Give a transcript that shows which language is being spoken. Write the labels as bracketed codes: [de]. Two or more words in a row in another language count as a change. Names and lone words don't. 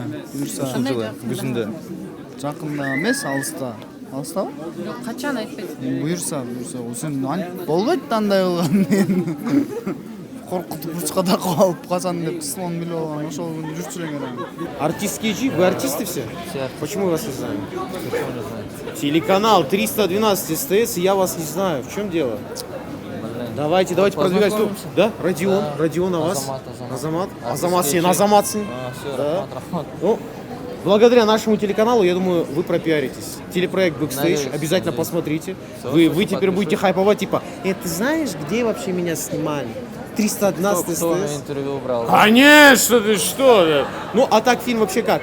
[ky] Жылы күзүндө. Жакында эмес, алыста. Алыстабы? Жок, качан айтпайсың? Буюрса. Сен болбойт андай болгон. Коркутуп бурчка такып алып качан деп слон билип алган, ошол күнү жүрчү элең. [ru] Артистские G, вы артисты все? Почему вы вас не знаем? Телеканал 312 СТС, и я вас не знаю. В чем дело? Давайте продвигать. Да, Родион, а вас? [ky] Азамат, сен Азаматсың. [ru] Ну, благодаря нашему телеканалу, я думаю, вы пропиаритесь. Телепроект Backstage, обязательно посмотрите. Вы теперь будете хайповать, типа, ты знаешь, где вообще меня снимали? 312 СТС. Интервью брал. Конечно, ты что? Ну, а так фильм вообще как?